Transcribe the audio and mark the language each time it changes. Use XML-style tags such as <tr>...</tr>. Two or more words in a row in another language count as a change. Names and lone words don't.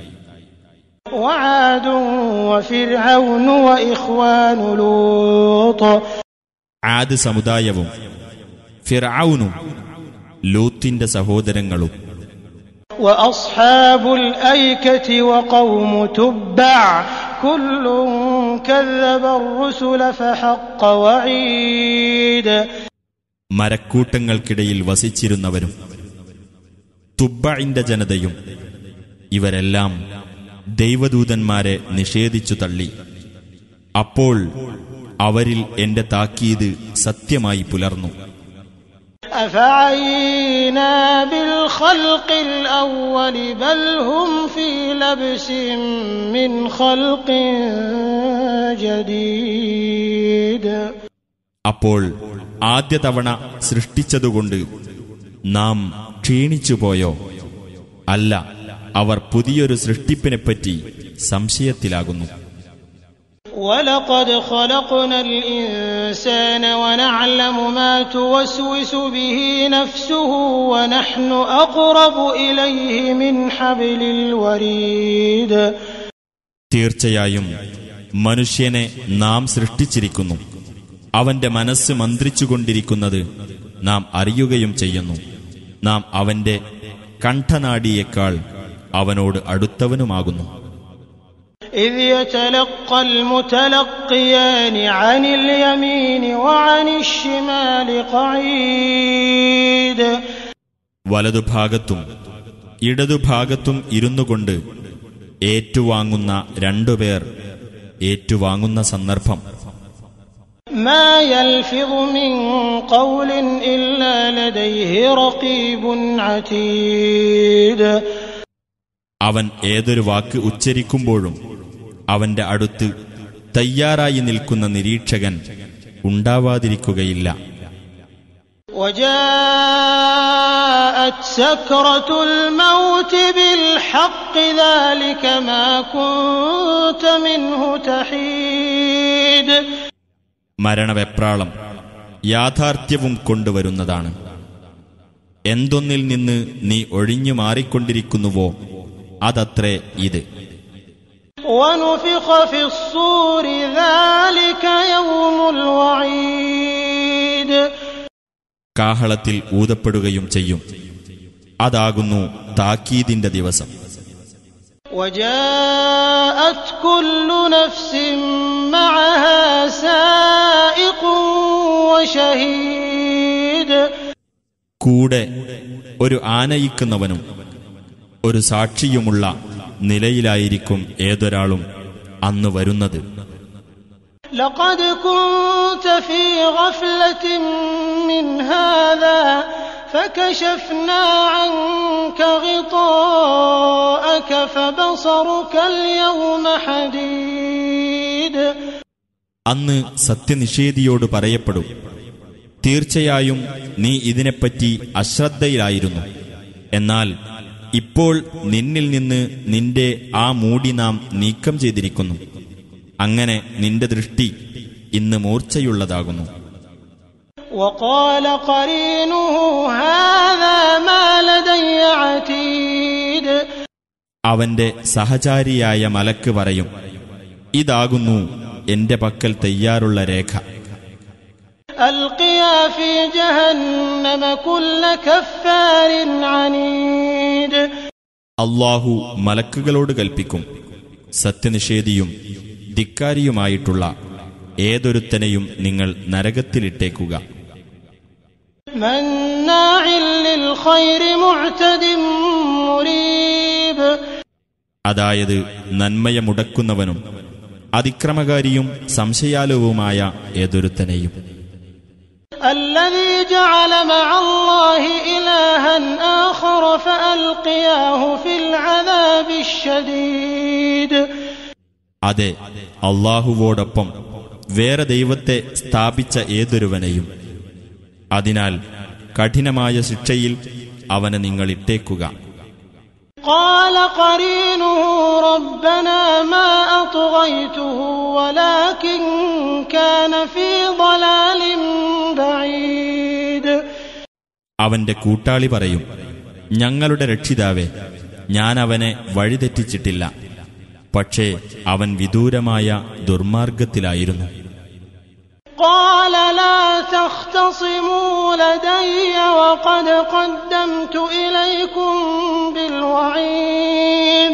<ar>وعاد وفرعون وإخوان لوط.</ar> <ml>ആദ് സമുദായവും ഫിർഔനും ലൂത്തിന്റെ സഹോദരങ്ങളും.</ml> <ar>وأصحاب الأيكة وقوم تبع كل كذب الرسل فحق وعيد.</ar> <ml>മരക്കൂട്ടങ്ങൾക്കിടയിൽ വസിച്ചിരുന്നവരും തുബ്ബഇന്റെ ജനതയും ഇവരെല്ലാം ദൈവദൂതന്മാരെ നിഷേധിച്ചു തള്ളി. അപ്പോൾ അവരിൽ എന്റെ താക്കീത് സത്യമായി പുലർന്നു.</ml> <ar>أفعينا بالخلق الأول بل هم في لبس من خلق جديد.</ar> <ml>അപ്പോൾ ആദ്യ തവണ സൃഷ്ടിച്ചതുകൊണ്ട് നാം ക്ഷീണിച്ചുപോയോ? അല്ല, അവർ പുതിയൊരു സൃഷ്ടിപ്പിനെപ്പറ്റി സംശയത്തിലാകുന്നു.</ml> <ar>وَلَقَدْ خَلَقْنَا الْإِنسَانَ وَنَعْلَمُ مَا تُوَسْوِسُ بِهِ نَفْسُهُ وَنَحْنُ أَقْرَبُ إِلَيْهِ مِنْ حَبْلِ الْوَرِيدِ.</ar> <ml>തീർച്ചയായും മനുഷ്യനെ നാം സൃഷ്ടിച്ചിരിക്കുന്നു. അവന്റെ മനസ്സ് മന്ത്രിച്ചുകൊണ്ടിരിക്കുന്നത് നാം അറിയുകയും ചെയ്യുന്നു. നാം അവന്റെ കണ്ഠനാഡിയേക്കാൾ അവനോട് അടുത്തവനുമാകുന്നു.</ml> <ar>إذ يتلقى المتلقيان عن اليمين وعن الشمال قعيد.</ar> <ml>വലതുഭാഗത്തും ഇടതുഭാഗത്തും ഇരുന്നുകൊണ്ട് ഏറ്റുവാങ്ങുന്ന രണ്ടുപേർ ഏറ്റുവാങ്ങുന്ന സന്ദർഭം.</ml> <ar>ما يلفظ من قول إلا لديه رقيب عتيد.</ar> <ml>അവൻ ഏതൊരു വാക്ക് ഉച്ചരിക്കുമ്പോഴും അവന്റെ അടുത്ത് തയ്യാറായി നിൽക്കുന്ന നിരീക്ഷകൻ ഉണ്ടാവാതിരിക്കുകയില്ല.</ml> <ar>وجاءت سكرة الموت بالحق ذلك ما كنت منه تحيد.</ar> <ml>മരണവെപ്രാളം യാഥാർത്ഥ്യവും കൊണ്ടുവരുന്നതാണ്. എന്തൊന്നിൽ നിന്ന് നീ ഒഴിഞ്ഞു മാറിക്കൊണ്ടിരിക്കുന്നുവോ അതത്രേ ഇത്.</ml> <ar>ونفخ في الصور ذلك يوم الوعيد.</ar> <ml>കാഹളത്തിൽ ഊതപ്പെടുകയും ചെയ്യും. അതാകുന്നു താക്കീതിന്റെ ദിവസം.</ml> <ar>وجاءت كل نفس معها سائق وشهيد.</ar> <ml>കൂടെ ഒരു ആനയിക്കുന്നവനും ഒരു സാക്ഷിയുമുള്ള നിലയിലായിരിക്കും ഏതൊരാളും അന്ന് വരുന്നത്.</ml> <ar>لقد كنت في غفلة من هذا فكشفنا عنك غطاءك فبصرك اليوم حديد.</ar> <ml>അന്ന് സത്യനിഷേധിയോട് പറയപ്പെടും, തീർച്ചയായും നീ ഇതിനെപ്പറ്റി അശ്രദ്ധയിലായിരുന്നു. എന്നാൽ ഇപ്പോൾ നിന്നിൽ നിന്ന് നിന്റെ ആ മൂടി നാം നീക്കം ചെയ്തിരിക്കുന്നു. അങ്ങനെ നിന്റെ ദൃഷ്ടി ഇന്ന് മൂർച്ചയുള്ളതാകുന്നു.</ml> <ar>وقال قرينه هذا ما لدي عتيد.</ar> <ml>അവന്റെ സഹചാരിയായ മലക്ക് പറയും, ഇതാകുന്നു എന്റെ പക്കൽ തയ്യാറുള്ള രേഖ.</ml> <ar>ألقيا في جهنم كل كفار عنيد.</ar> <ml>അല്ലാഹു മലക്കുകളോട് കൽപ്പിക്കും, സത്യനിഷേധിയും ധിക്കാരിയുമായിട്ടുള്ള ഏതൊരുത്തനെയും നിങ്ങൾ നരകത്തിലിട്ടേക്കുക.</ml> <ar>مناع للخير معتد مريب.</ar> <ml>അതായത് നന്മയെ മുടക്കുന്നവനും അതിക്രമകാരിയും സംശയാലുവുമായ ഏതൊരുത്തനെയും.</ml> <ar>الذي جعل مع الله إلها آخر فألقياه في العذاب الشديد.</ar> <ml>അതെ, അല്ലാഹുവോടൊപ്പം വേറെ ദൈവത്തെ സ്ഥാപിച്ച ഏതൊരുവനെയും അതിനാൽ കഠിനമായ ശിക്ഷയിൽ അവനെ നിങ്ങൾ ഇട്ടേക്കുക.</ml> <ar>قال قرينه ربنا ما أطغيته ولكن كان في ضلال بعيد.</ar> <ml>അവന്റെ കൂട്ടാളി പറയും, ഞങ്ങളുടെ രക്ഷിതാവേ, ഞാൻ അവനെ വഴിതെറ്റിച്ചിട്ടില്ല, പക്ഷേ അവൻ വിദൂരമായ ദുർമാർഗത്തിലായിരുന്നു.</ml> <ar>قال لا تختصموا لدي وقد قدمت إليكم بالوعيد.</ar>